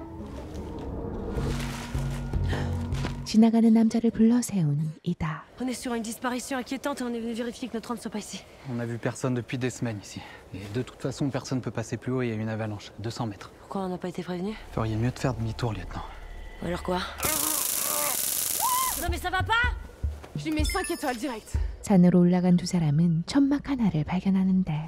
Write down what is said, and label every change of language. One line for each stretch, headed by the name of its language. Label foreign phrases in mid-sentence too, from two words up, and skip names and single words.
Korean: 지나가는 남자를 불러 세운 이다.
French: On est sur une disparition inquiétante et on est venu vérifier que notre homme ne soit pas ici. On a vu personne depuis des semaines ici. Et de toute façon, personne ne peut passer plus haut et il y a une avalanche. 200 mètres. Pourquoi on n'a pas été prévenu? Feriez mieux de faire demi-tour, lieutenant. Alors quoi? Non mais ça va pas? Je lui mets 5 étoiles direct.
Korean: 산으로 올라간 두 사람은 천막 하나를 발견하는데